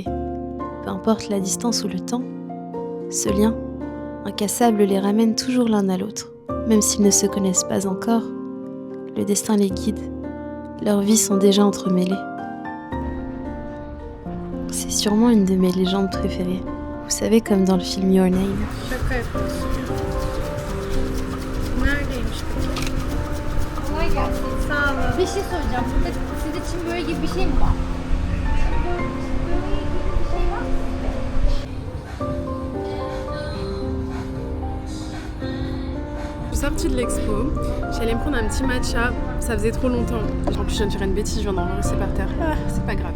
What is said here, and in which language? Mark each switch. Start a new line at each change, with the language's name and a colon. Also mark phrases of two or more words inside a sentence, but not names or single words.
French: Peu importe la distance ou le temps, ce lien, incassable, les ramène toujours l'un à l'autre. Même s'ils ne se connaissent pas encore, le destin les guide. Leurs vies sont déjà entremêlées. C'est sûrement une de mes légendes préférées. Vous savez, comme dans le film Your Name.
Turkish: Kolay gelsin. Sağ olun. Bir şey soracağım. Burada siz için böyle gibi bir şey mi var?
French: Je suis sortie de l'expo, j'allais me prendre un petit matcha, ça faisait trop longtemps. En plus je viens de dire une bêtise, je viens d'enregistrer par terre. Ah, c'est pas grave.